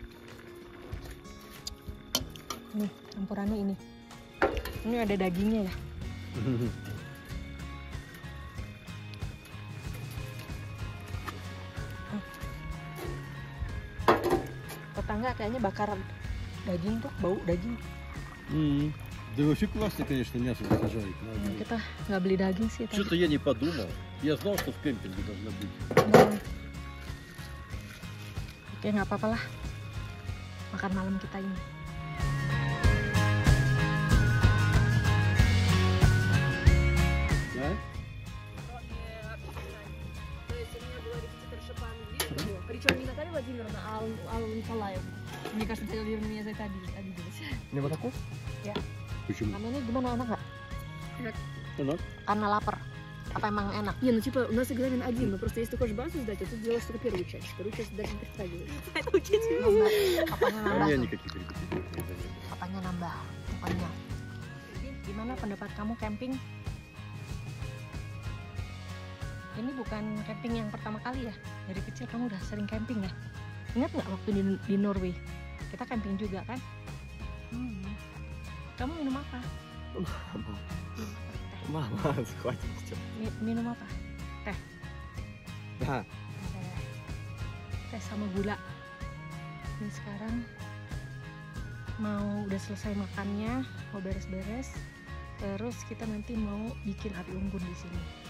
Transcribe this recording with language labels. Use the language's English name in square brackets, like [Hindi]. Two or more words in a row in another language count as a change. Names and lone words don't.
[Indonesian] Nih campurannya ini. Ini ada dagingnya ya. Tetangga kayaknya bakar daging tuh, bau daging. [Russian] Да вообще классно, конечно, мясо зажарить. [Indonesian] Kita nggak beli daging sih tadi. [Russian] Что-то я не подумал. Я знал, что в кемпинге должна быть. [Indonesian] Oke, nggak apa-apa lah. Makan malam kita ini. [Russian] Да? Причем не Наталья Владимировна, а Алла Николаевна. Мне кажется, Наталья Владимировна меня за это обиделась. Не вот такой? [Indonesian] Ya. [Russian] Почему? [Indonesian] Namanya gimana, enak nggak? Enak. Karena lapar. Apa emang enak? [Russian] Не, ну типа у нас экзамен один, но просто если ты хочешь базу сдать, а тут делаешь только первую часть. Вторую часть даже не представляешь. Это учитель. [Indonesian] Apanya [Russian] У [Indonesian] nambah? [Russian] меня никаких репетиций не заметил. [Indonesian] Apanya nambah? Pokoknya. Gimana pendapat kamu camping? Ini bukan camping yang pertama kali ya? Dari kecil kamu udah sering camping ya? Ingat nggak waktu di Norway? Kita camping juga kan? Kamu minum apa? [Russian] Мама, хватит. [Indonesian] Minum apa? Teh? [Russian] Да. [Indonesian] Teh sama gula. Nih sekarang mau udah selesai makannya, mau beres-beres, terus kita nanti mau bikin api unggun di sini.